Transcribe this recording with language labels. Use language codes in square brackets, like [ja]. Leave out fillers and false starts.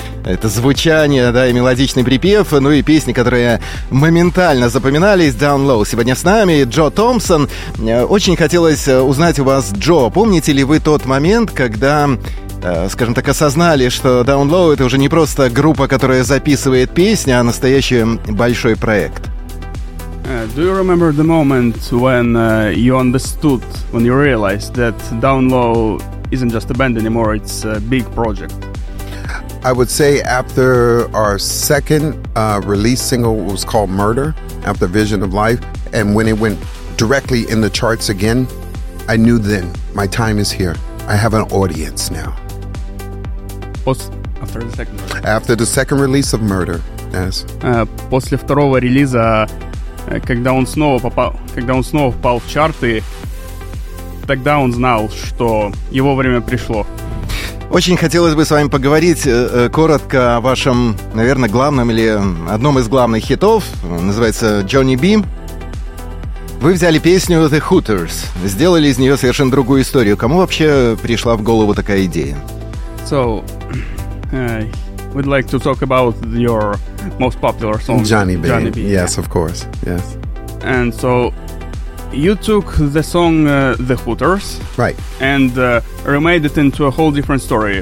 [ru] Это звучание, да, и мелодичный припев, ну и песни, которые моментально запоминались. Down Low сегодня с нами, Джо Томпсон. Очень хотелось узнать у вас, Джо, помните ли вы тот момент, когда, скажем так, осознали, что Down Low — это уже не просто группа, которая записывает песни, а настоящий большой проект? [en] Do you remember the moment when you understood, when you realized that Down Low isn't just a band anymore, it's a big project? I would say after our second release single was called Murder, after Vision of Life, and when it went directly in the charts again, I knew then, my time is here. I have an audience now. What's after the second release? After the second release of Murder, yes. [ru] После второго релиза, когда он снова попал, в чарты, тогда он знал, что его время пришло. Очень хотелось бы с вами поговорить коротко о вашем, наверное, главном или одном из главных хитов. Называется «Johnny B». Вы взяли песню «The Hooters», сделали из нее совершенно другую историю. Кому вообще пришла в голову такая идея? [en] So, we'd like to talk about your most popular song. «Johnny B». Johnny B. Yes, of course. Yes. And so, you took the song The Hooters, right, and remade it into a whole different story.